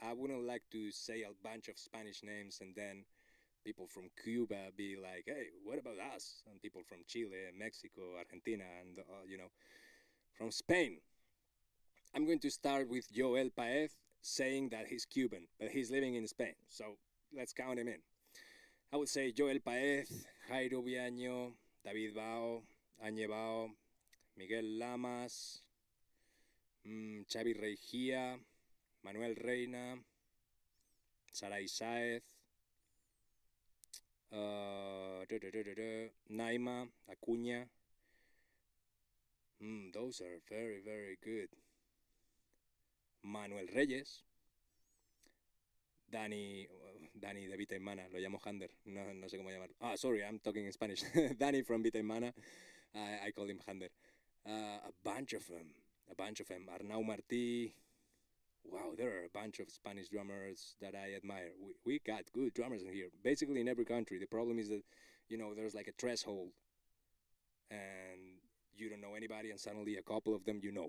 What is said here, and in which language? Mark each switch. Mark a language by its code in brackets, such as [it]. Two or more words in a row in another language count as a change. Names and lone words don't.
[en] I wouldn't like to say a bunch of Spanish names and then people from Cuba be like, hey, what about us? And people from Chile, Mexico, Argentina, and, from Spain. I'm going to start with Joel Paez saying that he's Cuban, but he's living in Spain. So let's count him in. I would say Joel Paez, Jairo Viaño, David Bao, Añe Bao, Miguel Lamas, Xavi Reijía, Manuel Reina, Saray Saez, Naima, Acuña. Those are very, very good. [es] Manuel Reyes, Dani de Vita y Mana, lo llamo Hander, no sé cómo llamarlo. [en] Ah, sorry, I'm talking in Spanish. Dani from Vita y Mana, I call him Hander. A bunch of them. Arnau Martí. Wow, there are a bunch of Spanish drummers that I admire. We got good drummers in here, basically in every country. The problem is that, there's like a threshold, and you don't know anybody, and suddenly a couple of them you know.